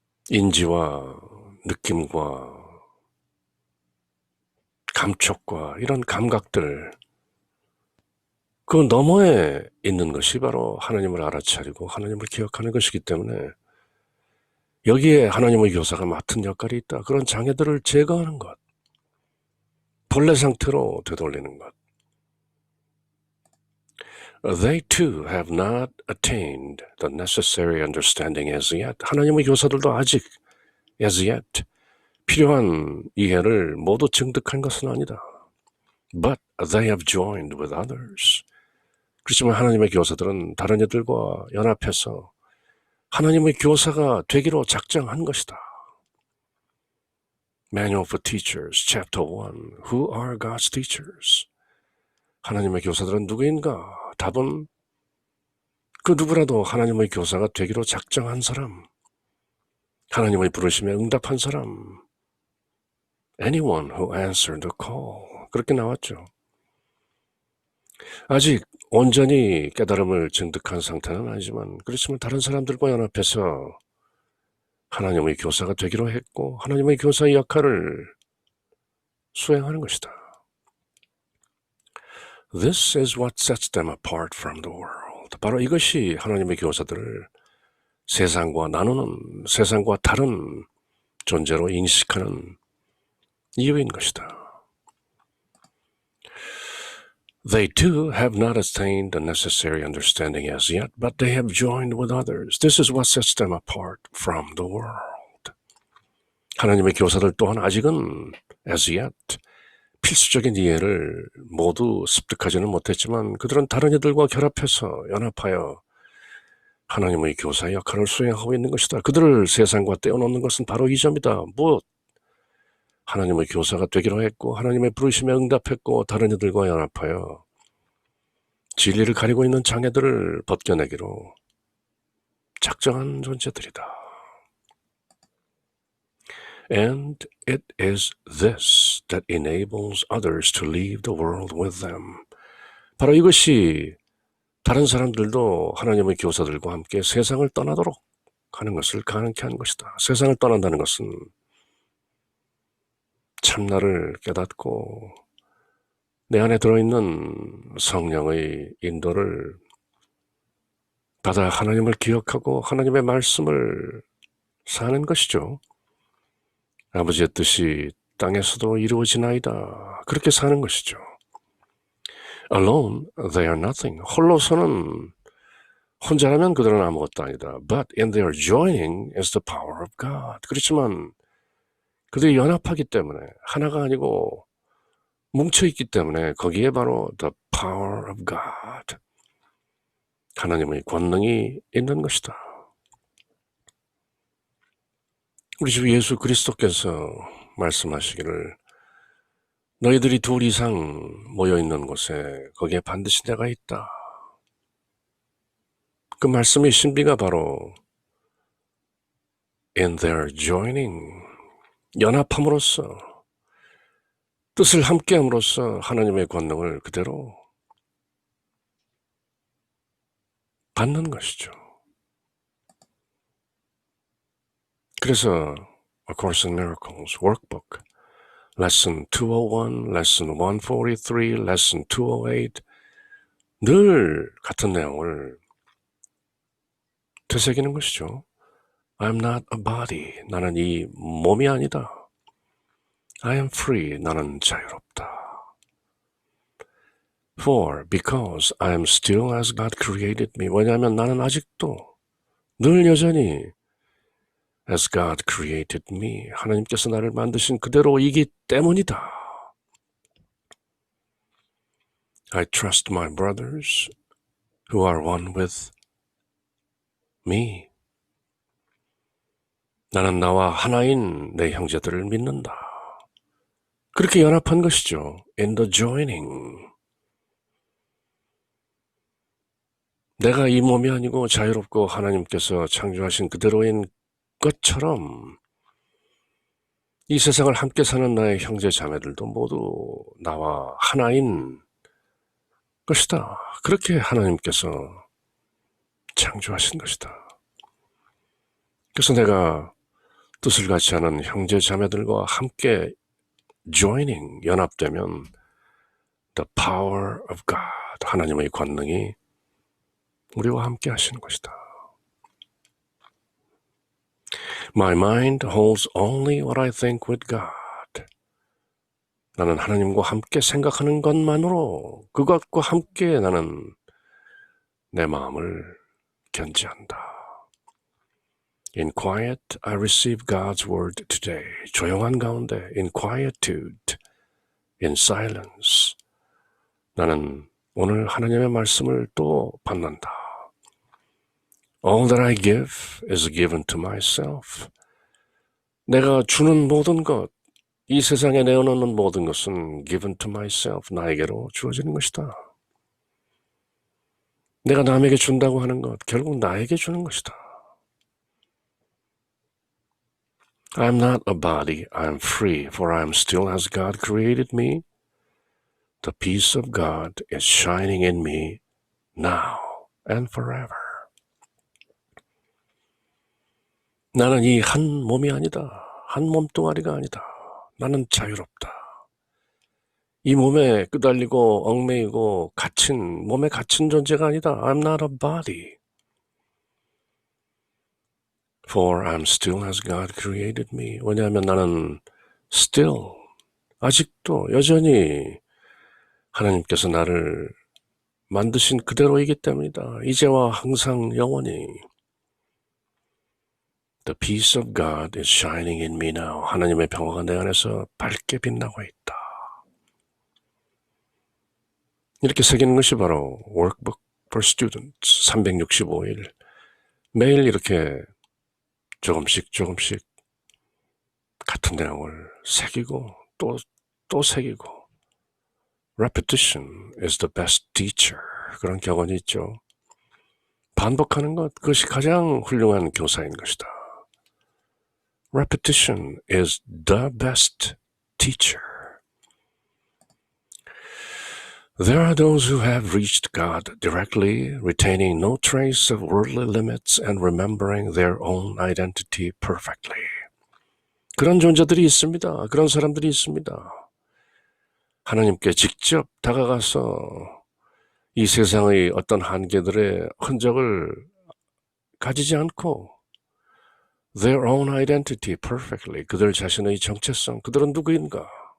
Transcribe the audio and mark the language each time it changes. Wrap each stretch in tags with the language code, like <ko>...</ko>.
<ko>인지와 느낌과 감촉과 이런 감각들, 그 너머에 있는 것이 바로 하나님을 알아차리고 하나님을 기억하는 것이기 때문에 여기에 하나님의 교사가 맡은 역할이 있다. 그런 장애들을 제거하는 것, 본래 상태로 되돌리는 것.</ko> <en>They too have not attained the necessary understanding as yet.</en> <ko>하나님의 교사들도 아직</ko> <en>as yet</en> <ko>필요한 이해를 모두 증득한 것은 아니다.</ko> <en>But they have joined with others.</en> <ko>그렇지만 하나님의 교사들은 다른 이들과 연합해서 하나님의 교사가 되기로 작정한 것이다.</ko> <en>Manual for Teachers, Chapter 1. Who are God's teachers?</en> <ko>하나님의 교사들은 누구인가? 답은 그 누구라도 하나님의 교사가 되기로 작정한 사람, 하나님의 부르심에 응답한 사람,</ko> <en>anyone who answered the call.</en> <ko>그렇게 나왔죠. 아직 온전히 깨달음을 증득한 상태는 아니지만 그렇지만 다른 사람들과 연합해서 하나님의 교사가 되기로 했고 하나님의 교사의 역할을 수행하는 것이다.</ko> <en>This is what sets them apart from the world.</en> <ko>바로 이것이 하나님의 교사들을 세상과 나누는, 세상과 다른 존재로 인식하는 이유인 것이다.</ko> <en>They too have not attained the necessary understanding as yet, but they have joined with others. This is what sets them apart from the world.</en> <ko>하나님의 교사들 또한 아직은</ko> <en>as yet</en> <ko>필수적인 이해를 모두 습득하지는 못했지만 그들은 다른 이들과 결합해서 연합하여 하나님의 교사의 역할을 수행하고 있는 것이다. 그들을 세상과 떼어놓는 것은 바로 이 점이다. 무엇? 하나님의 교사가 되기로 했고 하나님의 부르심에 응답했고 다른 이들과 연합하여 진리를 가리고 있는 장애들을 벗겨내기로 작정한 존재들이다.</ko> <en>And it is this that enables others to leave the world with them.</en> <ko>바로 이것이 다른 사람들도 하나님의 교사들과 함께 세상을 떠나도록 하는 것을 가능케 한 것이다. 세상을 떠난다는 것은 참나를 깨닫고 내 안에 들어있는 성령의 인도를 받아 하나님을 기억하고 하나님의 말씀을 사는 것이죠. 아버지의 뜻이 땅에서도 이루어지나이다. 그렇게 사는 것이죠.</ko> <en>Alone, they are nothing.</en> <ko>홀로서는 혼자라면 그들은 아무것도 아니다.</ko> <en>But in their joining is the power of God.</en> <ko>그렇지만 그들이 연합하기 때문에 하나가 아니고 뭉쳐있기 때문에 거기에 바로</ko> <en>the power of God.</en> <ko>하나님의 권능이 있는 것이다. 우리 주 예수 그리스도께서 말씀하시기를 너희들이 둘 이상 모여있는 곳에 거기에 반드시 내가 있다. 그 말씀의 신비가 바로</ko> <en>in their joining,</en> <ko>연합함으로써 뜻을 함께함으로써 하나님의 권능을 그대로 받는 것이죠. 그래서 A Course in Miracles Workbook Lesson 201, Lesson 143, Lesson 208 늘 같은 내용을 되새기는 것이죠.</ko> <en>I'm not a body.</en> <ko>나는 이 몸이 아니다.</ko> <en>I am free.</en> <ko>나는 자유롭다.</ko> <en>For, because I am still as God created me.</en> <ko>왜냐하면 나는 아직도 늘 여전히</ko> <en>as God created me.</en> <ko>하나님께서 나를 만드신 그대로이기 때문이다.</ko> <en>I trust my brothers who are one with me.</en> <ko>나는 나와 하나인 내 형제들을 믿는다. 그렇게 연합한 것이죠.</ko> <en>In the joining.</en> <ko>내가 이 몸이 아니고 자유롭고 하나님께서 창조하신 그대로인 것처럼 이 세상을 함께 사는 나의 형제 자매들도 모두 나와 하나인 것이다. 그렇게 하나님께서 창조하신 것이다. 그래서 내가 뜻을 같이 하는 형제 자매들과 함께 joining, 연합되면</ko> <en>the power of God,</en> <ko>하나님의 권능이 우리와 함께 하시는 것이다.</ko> <en>My mind holds only what I think with God.</en> <ko>나는 하나님과 함께 생각하는 것만으로 그것과 함께 나는 내 마음을 견지한다.</ko> <en>In quiet, I receive God's word today.</en> <ko>조용한 가운데,</ko> <en>in quietude, in silence.</en> <ko>나는 오늘 하나님의 말씀을 또 받는다.</ko> <en>All that I give is given to myself.</en> <ko>내가 주는 모든 것, 이 세상에 내어놓는 모든 것은</ko> <en>given to myself,</en> <ko>나에게로 주어지는 것이다. 내가 남에게 준다고 하는 것, 결국 나에게 주는 것이다.</ko> <en>I'm not a body, I'm free, for I am still as God created me. The peace of God is shining in me now and forever.</en> <ko>나는 이 한 몸이 아니다. 한 몸뚱아리가 아니다. 나는 자유롭다. 이 몸에 끄달리고 얽매이고 몸에 갇힌 존재가 아니다.</ko> <en>I'm not a body. For I'm still as God created me.</en> <ko>왜냐하면 나는 still, 아직도 여전히 하나님께서 나를 만드신 그대로이기 때문이다. 이제와 항상 영원히.</ko> <en>The peace of God is shining in me now.</en> <ko>하나님의 평화가 내 안에서 밝게 빛나고 있다. 이렇게 새기는 것이 바로 Workbook for Students 365일. 매일 이렇게 조금씩 같은 내용을 새기고 또 새기고</ko> <en>Repetition is the best teacher.</en> <ko>그런 격언이 있죠. 반복하는 것, 그것이 가장 훌륭한 교사인 것이다.</ko> <en>Repetition is the best teacher. There are those who have reached God directly, retaining no trace of worldly limits and remembering their own identity perfectly.</en> <ko>그런 존재들이 있습니다. 그런 사람들이 있습니다. 하나님께 직접 다가가서 이 세상의 어떤 한계들의 흔적을 가지지 않고</ko> <en>their own identity perfectly,</en> <ko>그들 자신의 정체성, 그들은 누구인가?</ko>